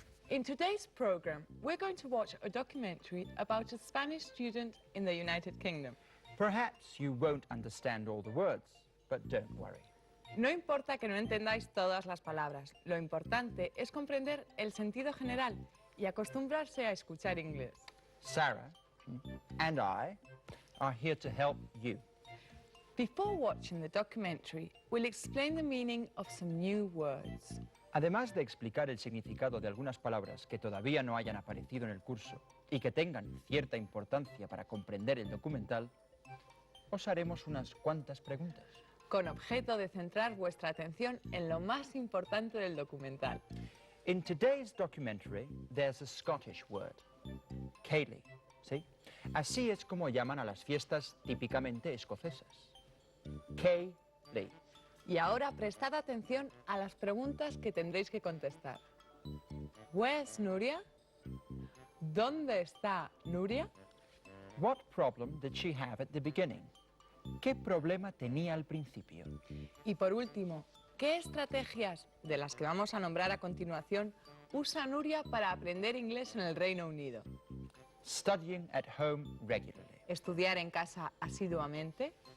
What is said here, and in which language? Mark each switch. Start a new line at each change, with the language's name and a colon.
English: In today's program, we're going to watch a documentary about a Spanish student in the United Kingdom. Perhaps you won't understand all the words, but don't worry.
Spanish: No importa que no entendáis todas las palabras, lo importante es comprender el sentido general y acostumbrarse a escuchar inglés.
English: Sarah and I are here to help you. Before watching the documentary, we'll explain the meaning of some new words.
Spanish: Además de explicar el significado de algunas palabras que todavía no hayan aparecido en el curso y que tengan cierta importancia para comprender el documental, os haremos unas cuantas preguntas. Con objeto de centrar vuestra atención en lo más importante del documental.
English: In today's documentary, there's a Scottish word, Ceilidh, ¿sí?
Spanish: Así es como llaman a las fiestas típicamente escocesas.
English: Ceilidh.
Spanish: Y ahora prestad atención a las preguntas que tendréis que contestar.
English: Where's Nuria?
Spanish: ¿Dónde está Nuria?
English: What problem did she have at the beginning?
Spanish: ¿Qué problema tenía al principio? Y por último, ¿qué estrategias, de las que vamos a nombrar a continuación, usa Nuria para aprender inglés en el Reino Unido?
English: Studying at home regularly.
Spanish: ¿Estudiar en casa asiduamente?